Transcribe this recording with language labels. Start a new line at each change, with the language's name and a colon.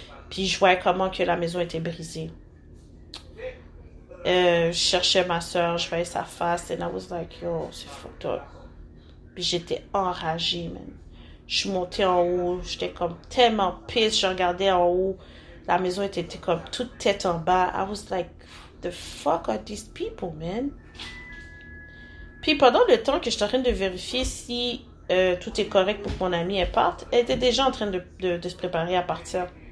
French: Puis je voyais comment que la maison était brisée. Je cherchais ma soeur, je voyais sa face,
English: and I was like, yo,
French: c'est fucked up. Puis j'étais enragée, man. Je suis montée en haut, j'étais comme tellement pisse, je regardais en haut. La maison était comme toute tête en bas.
English: I was like, the fuck are these people, man?
French: Puis pendant le temps que j'étais en train de vérifier si tout est correct pour que mon amie elle parte, elle était déjà en train de se préparer à partir.